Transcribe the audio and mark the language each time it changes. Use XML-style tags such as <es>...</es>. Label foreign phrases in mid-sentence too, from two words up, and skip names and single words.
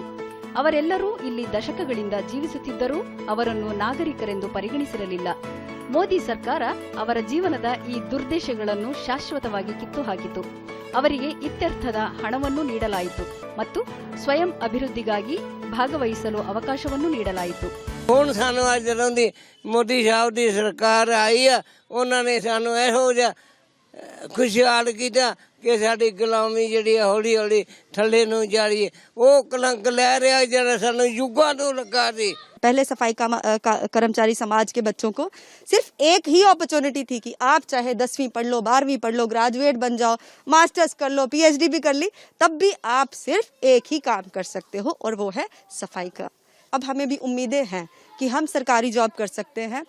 <kn>ಅವರೆಲ್ಲರೂ ಇಲ್ಲಿ ದಶಕಗಳಿಂದ ಜೀವಿಸುತ್ತಿದ್ದರೂ ಅವರನ್ನು ನಾಗರಿಕರೆಂದು ಪರಿಗಣಿಸಿರಲಿಲ್ಲ. ಮೋದಿ ಸರ್ಕಾರ ಅವರ ಜೀವನದ ಈ ದುರ್ದೇಶಗಳನ್ನು ಶಾಶ್ವತವಾಗಿ ಕಿತ್ತು ಹಾಕಿತು. ಅವರಿಗೆ ಇತ್ಯರ್ಥದ ಹಣವನ್ನು ನೀಡಲಾಯಿತು ಮತ್ತು ಸ್ವಯಂ ಅಭಿವೃದ್ಧಿಗಾಗಿ ಭಾಗವಹಿಸಲು ಅವಕಾಶವನ್ನು ನೀಡಲಾಯಿತು.</kn> <pa>ਹੁਣ ਸਾਨੂੰ ਅੱਜ ਜਦੋਂ ਦੀ ਮੋਦੀ ਸਾਹਿਬ ਦੀ ਸਰਕਾਰ ਆਈ ਆ, ਉਹਨਾਂ ਨੇ ਸਾਨੂੰ ਇਹੋ ਜਿਹਾ ਖੁਸ਼ਹਾਲ ਕੀਤਾ ਕਿ ਸਾਡੀ ਗੁਲਾਮੀ ਜਿਹੜੀ ਹੌਲੀ ਹੌਲੀ ਥੱਲੇ ਨੂੰ ਜਾ ਰਹੀ ਹੈ. ਉਹ ਕਲੰਕ ਲੈ ਰਿਹਾ ਜਿਹੜਾ ਸਾਨੂੰ ਯੁੱਗਾਂ ਤੋਂ ਲੱਗਾ ਸੀ.</pa> <hi>पहले सफाई कर्मचारी समाज के बच्चों को सिर्फ एक ही अपॉर्चुनिटी थी कि आप चाहे 10वीं पढ़ लो, 12वीं पढ़ लो, ग्रेजुएट बन जाओ, मास्टर्स कर लो, PhD भी कर ली, तब भी आप सिर्फ एक ही काम कर सकते हो और वो है सफाई का. अब हमें भी उम्मीदें हैं कि हम सरकारी जॉब कर सकते हैं.</hi>